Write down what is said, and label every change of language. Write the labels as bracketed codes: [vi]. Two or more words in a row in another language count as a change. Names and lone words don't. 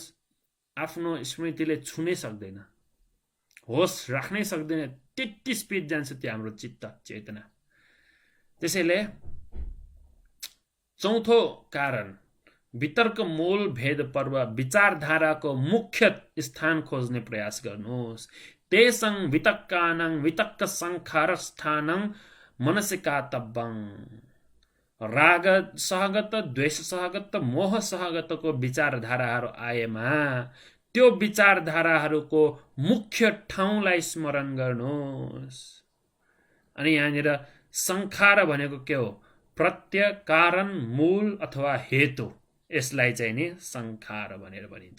[ne] आफ्नो स्मृतिले छुनै सक्दैन, होस राख्नै सक्दैन, त्यति स्पिड जान्छ त्यो हाम्रो चित्त चेतना। त्यसैले चौथो कारण वितर्क मूल भेद पर्व, विचारधाराको मुख्य स्थान खोज्ने प्रयास गर्नुहोस्। [pi] तेसं वितक्कानं वितक्क संखार स्थानं मनसिकातब्बं। [ne] राग सहगत, द्वेष सहगत, मोह सहगतको विचारधाराहरू आएमा त्यो विचारधाराहरूको मुख्य ठाउँलाई स्मरण गर्नुहोस्। अनि यहाँनिर संखार भनेको के हो, प्रत्यय, कारण, मूल अथवा हेतु, यसलाई चाहिँ नि संखार भनेर भनिन्छ।